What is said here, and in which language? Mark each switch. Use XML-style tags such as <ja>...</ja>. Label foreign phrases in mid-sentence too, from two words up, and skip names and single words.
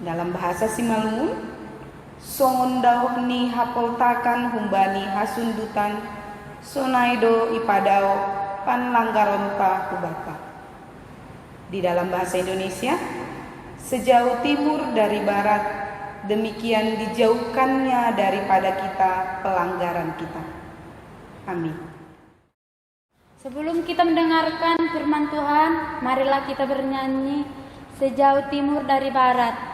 <bts>Dalam bahasa Simalungun, songon dauhni hapoltakan humbani hasundutan sonaido ipadao pan langgaronta hubata.</bts> <id>Di dalam bahasa Indonesia, sejauh timur dari barat, demikian dijauhkannya daripada kita pelanggaran kita. Amin. Sebelum kita mendengarkan firman Tuhan, marilah kita bernyanyi sejauh timur dari barat.</id>